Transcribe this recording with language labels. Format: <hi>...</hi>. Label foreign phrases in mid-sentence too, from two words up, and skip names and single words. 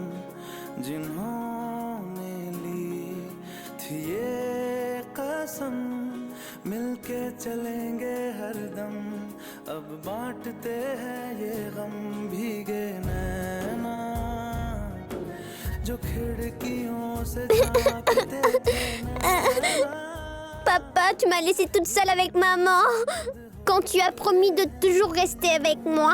<hi>जिन्होंने ली थी ये कसम मिलके चलेंगे हरदम अब बांटते हैं ये गम भीगे नैना जो खिड़कियों से झांकते थे नैना।</hi> <fr>Papa, tu m'as laissée toute seule avec maman. Quand tu as promis de toujours rester avec moi.</fr>